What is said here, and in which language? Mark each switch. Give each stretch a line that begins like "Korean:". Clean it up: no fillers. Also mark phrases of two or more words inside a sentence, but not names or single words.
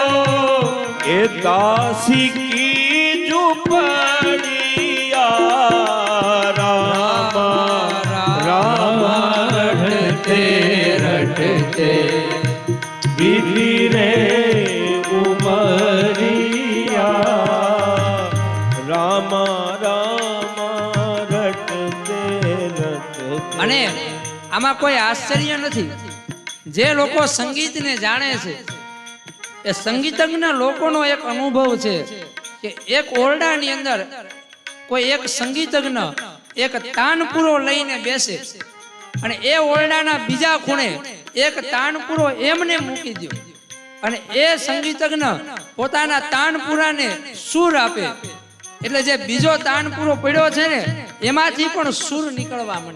Hindi: ए दासी की झूपड़िया. रामा रामा रटते रटते बीती रे उमरिया. रामा
Gujarati: અને આમાં કોઈ આશ્ચર્ય નથી. જે લોકો સંગીતને જાણે છે એ સંગીતજ્ઞ લોકોનો એક અનુભવ છે કે એક ઓરડાની અંદર કોઈ એક સંગીતજ્ઞ એક તાનપુરો લઈને બેસે અને એ ઓરડાના બીજા ખૂણે એક તાનપુરો એમને મૂકી દો અને એ સંગીતજ્ઞ પોતાના તાનપુરાને સૂર આપે એટલે જે બીજો તાનપુરો પડ્યો છે ને એમાંથી પણ સૂર નીકળવા માંડે.